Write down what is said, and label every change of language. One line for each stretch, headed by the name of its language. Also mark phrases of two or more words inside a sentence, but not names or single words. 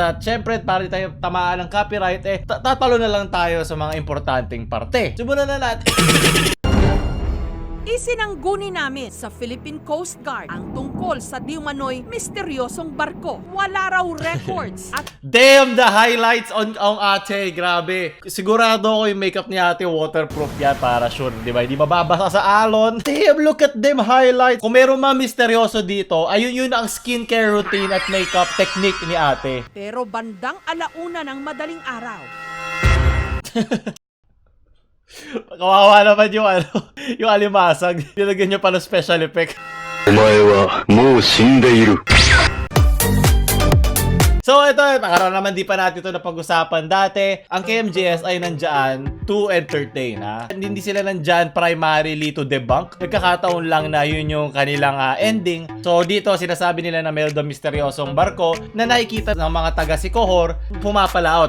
Filipino: At syempre, para di tayo tamaan ng copyright, tatalo na lang tayo sa mga importanteng parte. Simulan na natin. Isinangguni namin sa Philippine Coast Guard ang tungkol sa di umano'y misteryosong barko. Wala raw records at
English: Damn, the highlights on ate, grabe.
Filipino: Sigurado ako yung makeup ni ate waterproof yan para sure, di ba? Hindi mababasa sa alon.
English: Damn, look at them highlights.
Filipino: Kung meron mga misteryoso dito, ayun yun ang
English: skincare routine
Filipino: at
English: makeup technique
Filipino: ni ate. pero bandang alauna ng madaling araw. Kawawa naman yung yung alimasag. Nilagyan niya pa ng
English: special effect.
Japanese: お前はもう死んでいる。
Filipino: So ito, para naman di pa natin ito napag-usapan dati, ang KMJS ay nandyan
English: to entertain,
Filipino: ha? Hindi sila nandyan
English: primarily to debunk.
Filipino: Nagkakataon lang na yun yung kanilang ending. So dito, sinasabi nila na meron daw misteryosong barko na nakikita ng mga taga Sikihor pumapalaot.